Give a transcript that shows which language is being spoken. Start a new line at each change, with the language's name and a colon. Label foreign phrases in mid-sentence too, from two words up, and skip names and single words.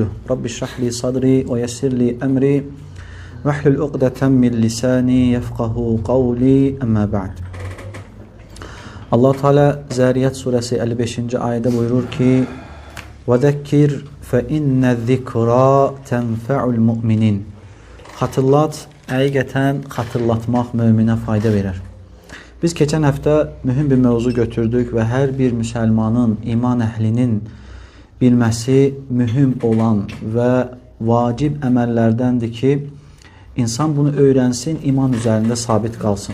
Arabic: رب اشرح لي صدري ويسر لي أمري واحلل عقدة من لساني يفقهوا قولي أما بعد.
Turkish: Allah Teala Zariyat suresi 55. ayette buyurur ki:
Arabic: "وذكر فإن الذكرى تنفع المؤمنين."
Turkish: Hatırlat,
Azerbaijani: həqiqətən xatırlatmaq möminə fayda verir. Biz keçən həftə mühüm bir mövzu götürdük və hər bir müsəlmanın, iman əhlinin bilməsi mühüm olan və vacib əməllərdəndir ki, İnsan bunu öyrənsin, iman üzərində sabit qalsın.